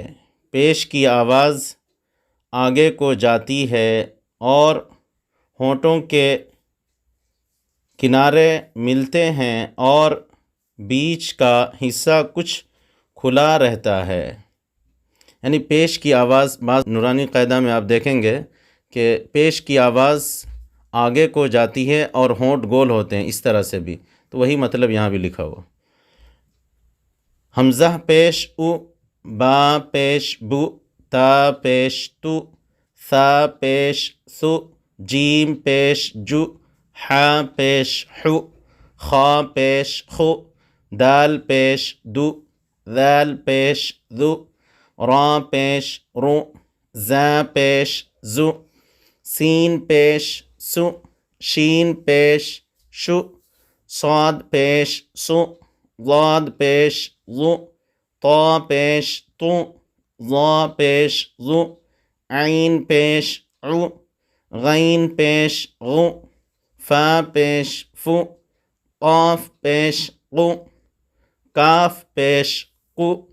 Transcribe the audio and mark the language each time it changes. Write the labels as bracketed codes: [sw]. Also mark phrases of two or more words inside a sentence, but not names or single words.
[ur] پیش کی آواز آگے کو جاتی ہے اور ہونٹوں کے کنارے ملتے ہیں اور بیچ کا حصہ کچھ کھلا رہتا ہے. یعنی پیش کی آواز بعض نورانی قاعدہ میں آپ دیکھیں گے کہ پیش کی آواز آگے کو جاتی ہے اور ہونٹ گول ہوتے ہیں، اس طرح سے بھی. تو وہی مطلب یہاں بھی لکھا ہوا. حمزہ پیش او، با پیش بو، تا پیش تو، ثا پیش ثو، جیم پیش جو، حا پیش حو، خا پیش خو، دال پیش دو، ذال پیش ذو، را پیش رو، زا پیش زو، سین پیش سو، شین پیش شو، صاد پیش سو، ضاد پیش ضو، طا پیش تو، ظا پیش ظو، عین پیش عو، غین پیش غو، فا پیش فو، قاف پیش قو، کاف پیش قو.